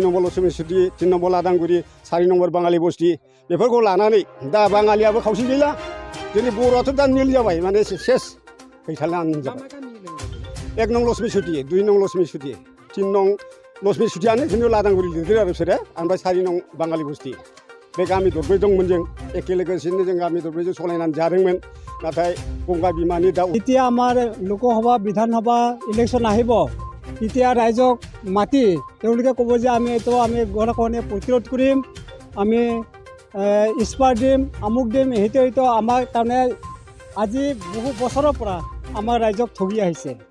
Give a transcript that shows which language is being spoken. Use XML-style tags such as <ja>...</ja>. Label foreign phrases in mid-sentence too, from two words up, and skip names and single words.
<brx>नम्बर लक्ष्मी सुति 3 नम्बर लादांगुरि 4 नम्बर बाङालि बस्ति बेफोरखौ लानानै दा बाङालियाबो खावसे गैला जोंनि बर'आथ' दा निल जाबाय माने सेस गैथारला जाबाय 1 नं लक्ष्मी सुति 2 नं लक्ष्मी सुति 3 नं लक्ष्मी सुतियानो खिन्थु लादांगुरि लिरदों आरो बिसोरो ओमफ्राय 4 नं बाङालि बस्ति बे गामि दरब्रै दंमोन जों एखे लोगोसेनो जों गामि दरब्रैजों सलायनानै जादोंमोन नाथाय गंगा बिमानि दा</brx> <as>এতিয়া আমাৰ লোকসভা বিধানসভা ইলেকশ্যন আহিব তেতিয়া ৰাইজক মাতি তেওঁলোকে ক'ব যে আমি এইটো আমি গৰাখহনীয়া প্ৰতিৰোধ কৰিম আমি স্পাৰ দিম আমুক দিম সেইটো আমাৰ কাৰণে আজি বহু বছৰৰ পৰা আমাৰ ৰাইজক ঠগি আহিছে</as>